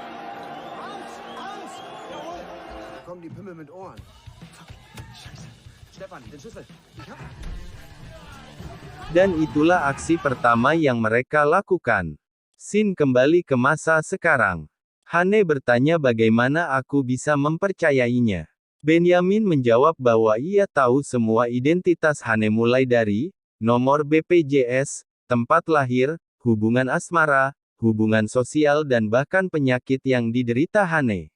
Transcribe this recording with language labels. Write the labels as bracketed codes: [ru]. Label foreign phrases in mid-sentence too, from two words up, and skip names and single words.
[de] Da kommen die Pimmel mit Ohren. Fuck, scheiße. [id] Dan itulah aksi pertama yang mereka lakukan. Scene kembali ke masa sekarang. Hane bertanya bagaimana aku bisa mempercayainya. Benyamin menjawab bahwa ia tahu semua identitas Hane mulai dari nomor BPJS, tempat lahir, hubungan asmara, hubungan sosial dan bahkan penyakit yang diderita Hane.